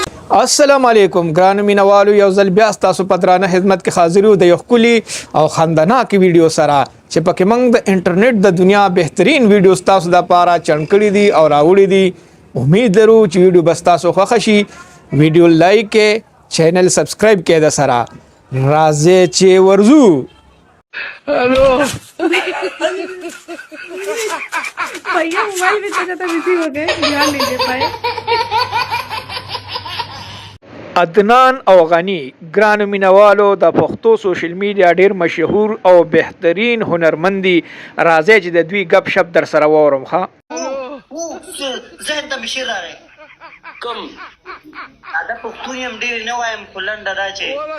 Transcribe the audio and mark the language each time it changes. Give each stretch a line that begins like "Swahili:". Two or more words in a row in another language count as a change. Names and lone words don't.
Arabic: السلام علیکم
Pashto: ګرانو مینوالو، یو ځل بیا ستاسو په درانه خدمت کې حاضر یو د یو ښکلي او خندناکې ویډیو سره چې پکې موږ د انټرنیټ د دنیا بهترین ویډیو ستاسو دپاره چڼ کړي دي او راوړي دي. امید لرو چې ویډیو به ستاسو خوښه شي. ویډیو لایک کړئ، چینل سبسکرایب کړئ د سره. راځئ چې ورځو.
Urdu: ہیلو بھیا موبائل بھی تو زیادہ بزی ہو گئے، دھیان نہیں دے پائے.
Pashto: عدنان او غنی ګرانو مینوالو د پښتو سوشل میډیا ډیر مشهور او بهترین هنرمندي. راځي چې د دوی غب شپ در سره وورم. ها ذهن ته مشیر راغی کوم ساده پښتون یم ډېر نه وایم خو لنډه دا چې